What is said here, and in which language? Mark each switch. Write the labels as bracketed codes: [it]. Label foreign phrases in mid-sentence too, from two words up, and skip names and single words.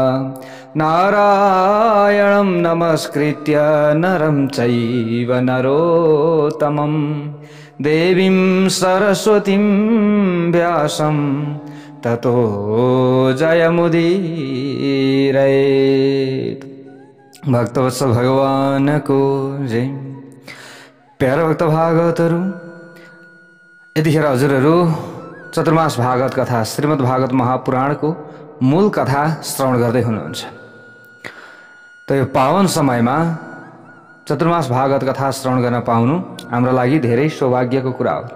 [sa] नारायणं नमस्कृत्य नरं चैव नरोत्तमं देवीं सरस्वतीं व्यासं ततो जयमुदीरयेत्। [ne] भक्तवत्सल भगवान को जय। प्यारा भक्त भागवतहरू, यतिखेर हजुरहरू चतुर्मास भागवत कथा श्रीमद् भागवत महापुराणको मूल कथा श्रवण गर्दै हुनुहुन्छ। त यो पावन समयमा चतुर्मास भागवत कथा श्रवण गर्न पाउनु हाम्रो लागि धेरै सौभाग्यको कुरा हो।